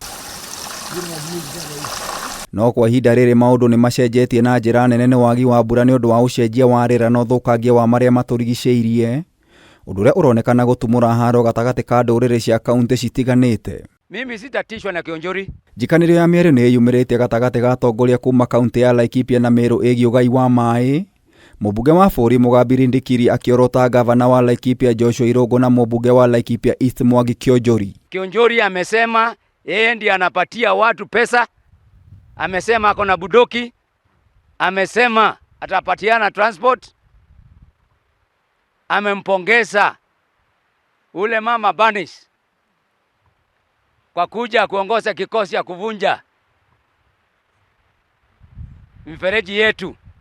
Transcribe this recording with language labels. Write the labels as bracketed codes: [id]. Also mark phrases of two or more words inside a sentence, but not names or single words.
[ki] No kwa ihinda rĩrĩ maũndũ nĩ macenjetie na njĩra nene nĩ wagi wa mbura nĩ ũndũ wa ũcenjia wa rĩera na ũthũkangia wa marĩa matũrigicĩirie, ũndũ ũrĩa ũronekana gũtumũra haro gatagati ka ndũrĩrĩ cia kaunti citiganĩte. [sw] Mimi sitatishwa na Kiunjuri. [ki] Njikanĩrio ya mĩario nĩ yumĩrĩte gatagati ga atongoria kuma kaunti ya Laikipia na Meru ĩgiĩ ũgai wa maĩ. Mumbunge wa Buuri Mugambi Rindikiri akiorota ngabana wa Laikipia Joshua Irungu na mumbunge wa Laikipia East Mwangi Kiunjuri. [sw] Kiunjuri amesema yeye ndiye anapatia watu pesa. Amesema ako na budoki. Amesema atapatiana transport. Amempongeza ule mama Banis kwa kuja kuongoza kikosi ya kuvunja mifereji yetu.